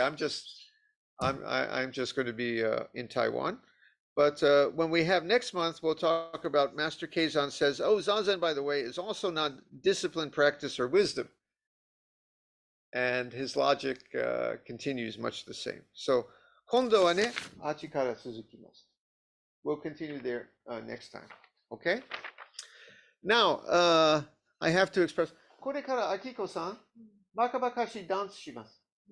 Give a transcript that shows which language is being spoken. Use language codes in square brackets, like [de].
[en] I'm just going to be in Taiwan. But when we have next month, we'll talk about Master Keizan says, Zazen, by the way, is also not discipline, practice, or wisdom. and his logic continues much the same. [ja] So, 今度はね、あっちから続きます。 [en] We'll continue there next time. Okay? Now, I have to express. [ja] これからアキコさん、バカバカしいダンスします。